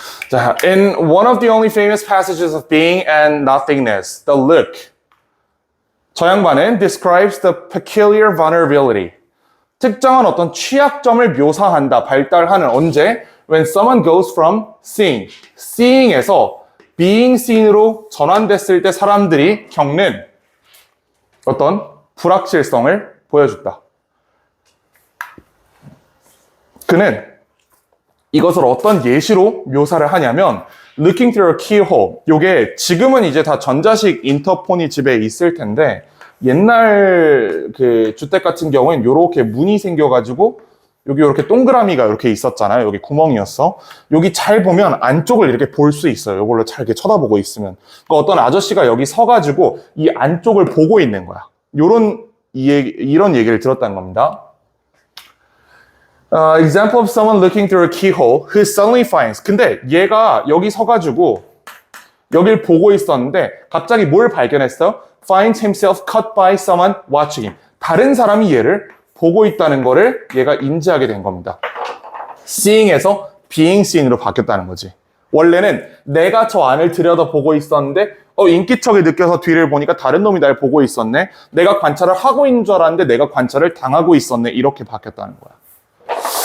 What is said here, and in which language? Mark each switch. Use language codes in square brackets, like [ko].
[en] 자, in one of the only famous passages of being and nothingness, the look. [ko] 저 양반은 [en] describes the peculiar vulnerability. [ko] 특정한 어떤 취약점을 묘사한다, 발달하는 언제? [en] When someone goes from seeing [ko] 에서 being seen으로 전환됐을 때 사람들이 겪는 어떤 불확실성을 보여줬다. 그는 이것을 어떤 예시로 묘사를 하냐면 [en] looking through a keyhole. [ko] 요게 지금은 이제 다 전자식 인터폰이 집에 있을 텐데 옛날 그 주택 같은 경우엔 요렇게 문이 생겨가지고 여기 이렇게 동그라미가 이렇게 있었잖아요. 여기 구멍이었어. 여기 잘 보면 안쪽을 이렇게 볼 수 있어요. 이걸로 잘 이렇게 쳐다보고 있으면. 그러니까 어떤 아저씨가 여기 서가지고 이 안쪽을 보고 있는 거야. 이런 얘기를 들었다는 겁니다. [en] Example of someone looking through a keyhole who suddenly finds. [ko] 근데 얘가 여기 서가지고 여길 보고 있었는데 갑자기 뭘 발견했어? [en] Finds himself cut by someone watching him. [ko] 다른 사람이 얘를 보고 있다는 거를 얘가 인지하게 된 겁니다. seeing에서 being seen으로 바뀌었다는 거지. 원래는 내가 저 안을 들여다보고 있었는데 인기척이 느껴서 뒤를 보니까 다른 놈이 날 보고 있었네. 내가 관찰을 하고 있는 줄 알았는데 내가 관찰을 당하고 있었네. 이렇게 바뀌었다는 거야.